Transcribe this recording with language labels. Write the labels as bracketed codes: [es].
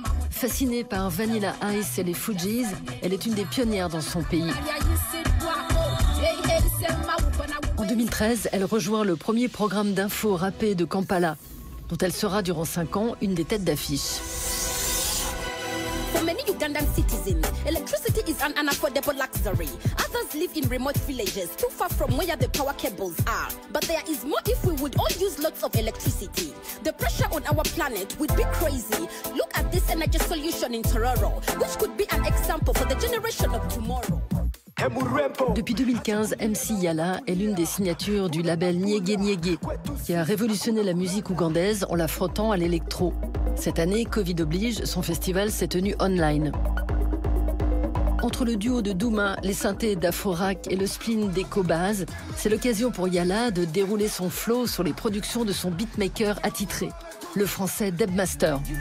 [fr] Fascinée par Vanilla Ice et les Fugees, elle est une des pionnières dans son pays. En 2013, elle rejoint le premier programme d'info rappé de Kampala, dont elle sera durant 5 ans une des têtes d'affiche. [en] For many Ugandan citizens, electricity is an unaffordable luxury. Others live in remote villages, too far from where the power cables are. But there is more if we would all use lots of electricity. The pressure on our planet would be crazy. Look at this energy solution in Tororo, which could be an example for the generation of tomorrow. [fr] Depuis 2015, MC Yala est l'une des signatures du label Nyege Nyege, qui a révolutionné la musique ougandaise en la frottant à l'électro. Cette année, Covid oblige, son festival s'est tenu online. Entre le duo de Douma, les synthés d'Aforak et le spleen d'Ecobase, c'est l'occasion pour Yala de dérouler son flow sur les productions de son beatmaker attitré, le français Debmaster.